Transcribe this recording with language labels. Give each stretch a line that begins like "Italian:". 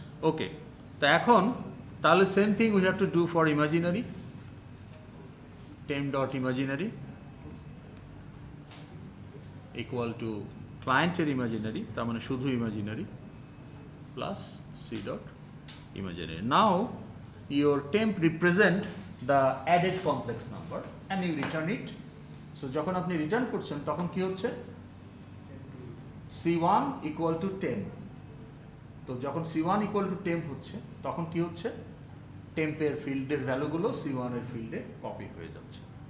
English: okay,
Bangla: তো এখন তাহলে
English: same thing we have to do for imaginary, temp dot imaginary equal to ক্লায়েন্টের imaginary,
Bangla: তার মানে শুধু
English: Imaginary plus c dot imaginary. Now your temp represent the added complex number and you return it.
Bangla: So যখন আপনি return করছেন তখন কি হচ্ছে
English: C1 equal to temp,
Bangla: তো যখন C1 equal to temp হচ্ছে তখন কি হচ্ছে টেম্পের ফিল্ডের ভ্যালুগুলো C1 এর ফিল্ডে কপি হয়ে যাচ্ছে।